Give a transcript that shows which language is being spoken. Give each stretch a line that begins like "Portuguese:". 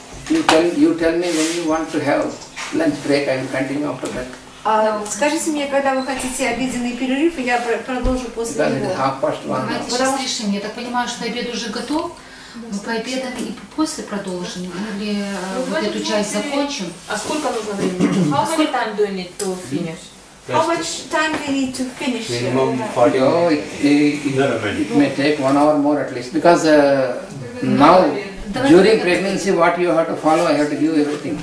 English: You tell me when you want to have lunch break. I will continue after that.
Russian: Скажите мне, когда вы хотите обеденный перерыв, и я продолжу после него. Давайте сейчас решим. Я так понимаю, что обед уже готов. Мы пообедаем и после продолжим, или вот эту часть закончим. А сколько нужно времени?
English: How much time do you need to finish? How much time do you need to finish? Minimum 40 hours. It may take 1 hour more at least, because now during pregnancy what you have to follow, I have to give everything.